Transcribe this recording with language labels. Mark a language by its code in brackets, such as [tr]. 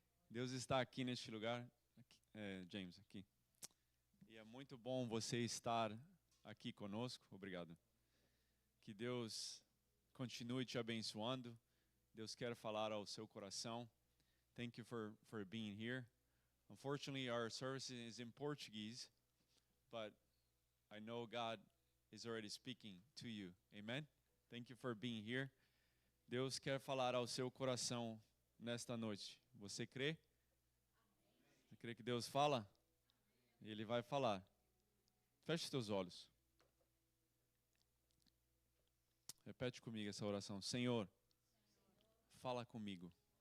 [pt] Deus está aqui neste lugar. Aqui, James, aqui. E é muito bom você estar aqui conosco. Obrigado. Que Deus continue te abençoando. Deus quer falar ao seu coração. [en] Thank you for being here. Unfortunately, our service is in Portuguese, but I know God is already speaking to you. Amen? Thank you for being here. [pt] Deus quer falar ao seu coração nesta noite. Você crê? Você crê que Deus fala? Ele vai falar. Feche os teus olhos. Repete comigo essa oração. Senhor, fala comigo.